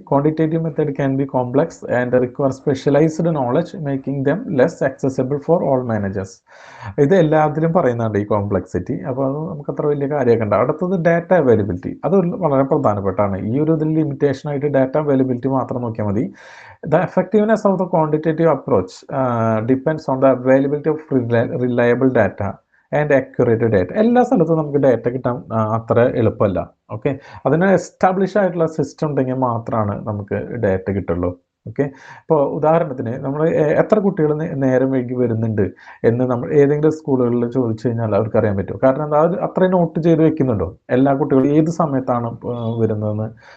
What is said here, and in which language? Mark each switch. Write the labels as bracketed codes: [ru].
[en] Quantitative method can be complex and require specialised knowledge making them less accessible for all managers. [ml] ഇത് എല്ലാത്തിലും പറയുന്നുണ്ട് ഈ complexity. അപ്പോൾ അത് നമുക്ക് അത്ര വലിയ കാര്യമൊക്കെ ഉണ്ട്. അടുത്തത് ഡാറ്റ അവൈലബിലിറ്റി, അത് വളരെ പ്രധാനപ്പെട്ടാണ്. ഈ ഒരു ഇതിൽ ലിമിറ്റേഷനായിട്ട് ഡാറ്റ അവൈലബിലിറ്റി മാത്രം നോക്കിയാൽ മതി. [en] The effectiveness of the quantitative approach depends on the availability of reliable data and accurate data. [ml] എല്ലാ സ്ഥലത്തും നമുക്ക് ഡേറ്റ കിട്ടാൻ അത്ര എളുപ്പമല്ല. ഓക്കെ, അതിന് എസ്റ്റാബ്ലിഷ് ആയിട്ടുള്ള സിസ്റ്റം ഉണ്ടെങ്കിൽ മാത്രമാണ് നമുക്ക് ഡേറ്റ കിട്ടുള്ളൂ. ഓക്കെ, ഇപ്പോൾ ഉദാഹരണത്തിന് നമ്മൾ എത്ര കുട്ടികൾ നേരം വൈകി വരുന്നുണ്ട് എന്ന് നമ്മൾ ഏതെങ്കിലും സ്കൂളുകളിൽ ചോദിച്ചു കഴിഞ്ഞാൽ അവർക്ക് അറിയാൻ പറ്റും. കാരണം എന്താ, അത് അത്രയും നോട്ട് ചെയ്ത് വെക്കുന്നുണ്ടോ എല്ലാ കുട്ടികളും ഏത് സമയത്താണ് വരുന്നതെന്ന്.